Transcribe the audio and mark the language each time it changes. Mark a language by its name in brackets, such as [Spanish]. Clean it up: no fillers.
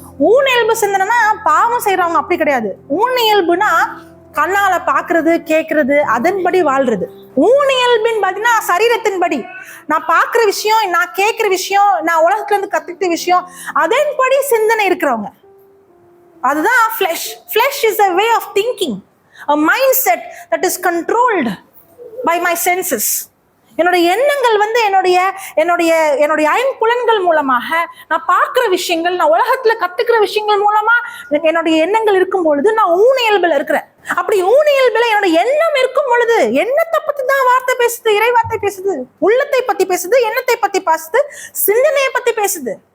[Tamil] ஊனியல்பு சிந்தனைனா பாவம் செய்யறவங்க அப்படி கிடையாது. ஊனியல்புனா கண்ணால பாக்குறது, கேட்கறது, அதன்படி வாழ்றது. ஊனியல்பின் பாத்தீங்கன்னா சரீரத்தின்படி, நான் பாக்குற விஷயம், நான் கேட்கிற விஷயம், நான் உலகத்துல இருந்து கத்துக்கிட்ட விஷயம், அதன்படி சிந்தனை இருக்கிறவங்க. அதுதான் flesh. [English] Flesh is a way of thinking, a mindset that is controlled by my senses. [Tamil] என்னுடைய எண்ணங்கள் வந்து என்னுடைய என்னுடைய என்னுடைய ஐம்புலன்கள் மூலமாக நான் பார்க்குற விஷயங்கள், நான் உலகத்துல கத்துக்கிற விஷயங்கள் மூலமா என்னுடைய எண்ணங்கள் இருக்கும் பொழுது நான் ஊனியல்புல இருக்கிறேன். அப்படி ஊனியல்புல என்னுடைய எண்ணம் இருக்கும் பொழுது எண்ணத்தை பத்தி தான் வார்த்தை பேசுது, இறை வார்த்தை பேசுது, உள்ளத்தை பத்தி பேசுது, எண்ணத்தை பத்தி பேசுது, சிந்தனையை பத்தி பேசுது.